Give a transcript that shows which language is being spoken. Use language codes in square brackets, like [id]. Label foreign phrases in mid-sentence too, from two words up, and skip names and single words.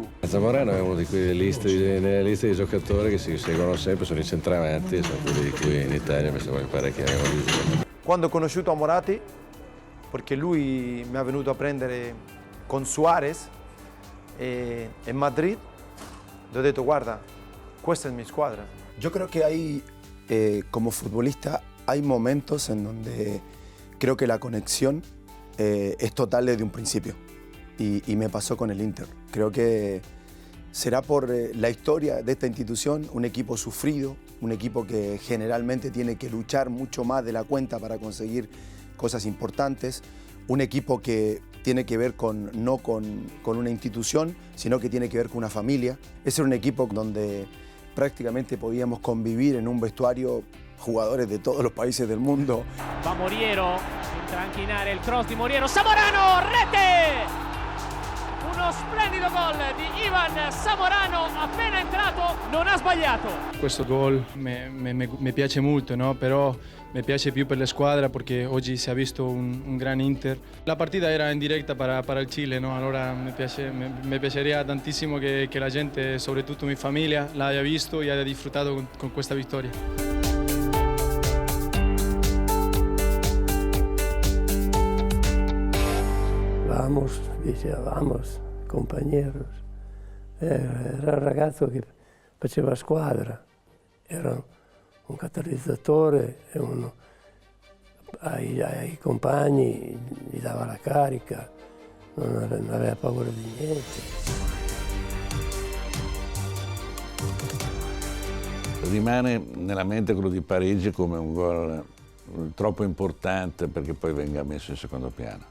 [it] Zamorano è uno di quelle nelle liste di giocatori che si seguono sempre, sono i centravanti, sono quelli di cui in Italia mi pare che abbiamo visto. Quando ho conosciuto Moratti, perché lui mi è venuto a prendere con Suarez in Madrid, le ho detto guarda, questa è la mia squadra. [es] Yo creo que hay, como futbolista, hay momentos en donde creo que la conexión es total desde un principio y me pasó con el Inter. Creo que será por la historia de esta institución, un equipo sufrido, un equipo que generalmente tiene que luchar mucho más de la cuenta para conseguir cosas importantes, un equipo que tiene que ver no con una institución, sino que tiene que ver con una familia. Ese era un equipo donde prácticamente podíamos convivir en un vestuario jugadores de todos los países del mundo. [it] Va Moriero, entra anche in area il cross di Moriero, Zamorano, rete! Uno splendido gol di Iván Zamorano, appena entrato, non ha sbagliato. Questo gol mi piace molto, no? Però mi piace più per la squadra perché oggi si è visto un gran Inter. La partita era in diretta para il Cile, no? Allora mi piacería tantissimo che la gente, soprattutto mia famiglia, [es] la haya visto [it] e [es] haya disfrutato [it] con questa vittoria. Vamos, diceva, [es] vamos, compañeros. [it] Era un ragazzo che faceva squadra, era un catalizzatore e ai compagni gli dava la carica, non aveva paura di niente. Rimane nella mente quello di Parigi come un gol troppo importante perché poi venga messo in secondo piano.